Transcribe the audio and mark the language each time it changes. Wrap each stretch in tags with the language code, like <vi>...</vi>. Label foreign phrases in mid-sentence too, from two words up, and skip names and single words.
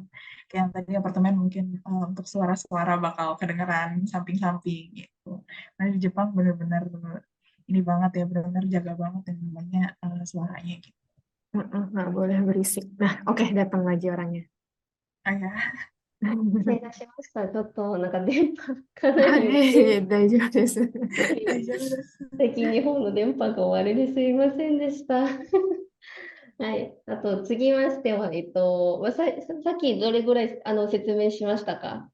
<id>Kayak yang tadi apartemen mungkin untuk suara-suara bakal kedengeran samping-samping gitu. Nah di Jepang benar-benar ini banget ya, benar-benar jaga banget yang namanya suaranya gitu. Nggak boleh berisik. Nah, oke, datang lagi orangnya. Ah ya,</id> <ja>失礼いたしました。ちょっとなんか電波かなり大丈夫です。大丈夫です。最近日本の電波が終わりですいませんでした。はい。あと、次ましては、さっきどれぐらい説明しましたか？</ja>